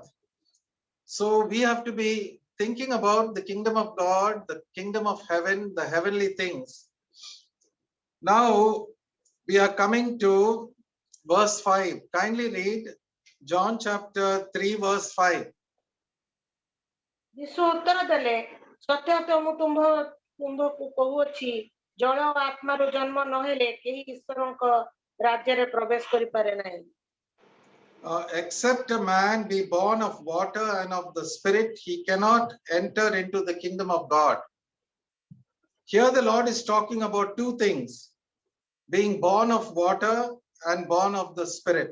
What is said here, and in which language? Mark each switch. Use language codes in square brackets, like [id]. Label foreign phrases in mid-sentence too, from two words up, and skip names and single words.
[en] So we have to be thinking about the kingdom of God, the kingdom of heaven, the heavenly things. Now we are coming to verse 5. Kindly read John chapter 3 verse 5. [or] ଯୀଶୁ ଉତ୍ତର ଦେଲେ, ସତ୍ୟ ସତ୍ୟ ମୁଁ ତୁମ୍ଭକୁ କହୁଅଛି, ଜଳ ଓ ଆତ୍ମାରୁ ଜନ୍ମ ନହେଲେ କେହି ଈଶ୍ୱରଙ୍କ ରାଜ୍ୟରେ ପ୍ରବେଶ କରିପାରେ ନାହିଁ। [en] Except a man be born of water and of the Spirit, he cannot enter into the kingdom of God. Here the Lord is talking about two things, being born of water and born of the Spirit.